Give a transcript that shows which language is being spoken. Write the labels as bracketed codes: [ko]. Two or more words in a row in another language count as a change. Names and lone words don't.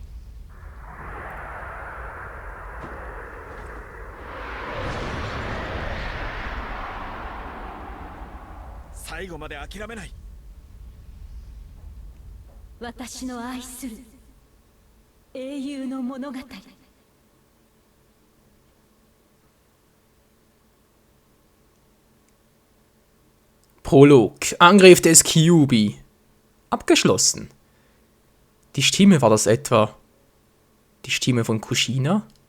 [ja] 最後まで諦めない。私の愛する英雄の物語。 [de] Prolog. Angriff des Kyuubi. Abgeschlossen. Die Stimme, war das etwa die Stimme von Kushina?